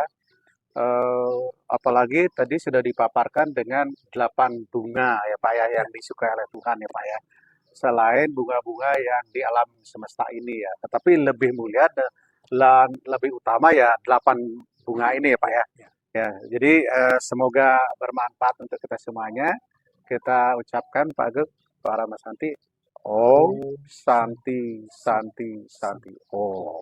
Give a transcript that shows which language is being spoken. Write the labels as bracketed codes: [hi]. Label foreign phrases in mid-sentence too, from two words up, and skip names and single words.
[id] Apalagi tadi sudah dipaparkan dengan 8 bunga ya Pak ya yang disukai oleh Tuhan ya Pak ya. Selain bunga-bunga yang di alam semesta ini ya, tetapi lebih mulia dan lebih utama ya 8 bunga ini ya Pak ya. Ya, jadi semoga bermanfaat untuk kita semuanya. Kita ucapkan Pak Agung, Pak Ramasanti, [sa] Om Santi Santi Santi Om.